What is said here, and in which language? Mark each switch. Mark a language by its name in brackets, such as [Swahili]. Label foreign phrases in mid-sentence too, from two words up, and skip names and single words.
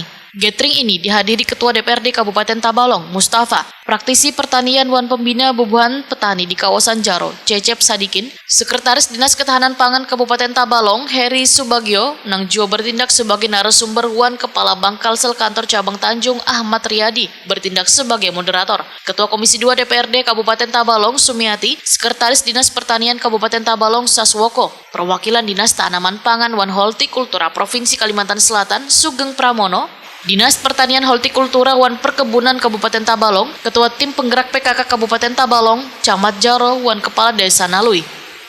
[Banjar] Gathering ini dihadiri Ketua DPRD Kabupaten Tabalong, Mustafa, praktisi pertanian wan pembina bebuhan petani di kawasan Jaro, Cecep Sadikin, Sekretaris Dinas Ketahanan Pangan Kabupaten Tabalong, Heri Subagio, nang juga bertindak sebagai narasumber wan Kepala Bank Kalsel Kantor Cabang Tanjung, Ahmad Riyadi, bertindak sebagai moderator. Ketua Komisi 2 DPRD Kabupaten Tabalong, Sumiati, Sekretaris Dinas Pertanian Kabupaten Tabalong, Saswoko, perwakilan Dinas Tanaman Pangan wan Hortikultura Provinsi Kalimantan Selatan, Sugeng Pramono, Dinas Pertanian Hortikultura wan Perkebunan Kabupaten Tabalong, Ketua Tim Penggerak PKK Kabupaten Tabalong, Camat Jaro wan Kepala Desa Nalui.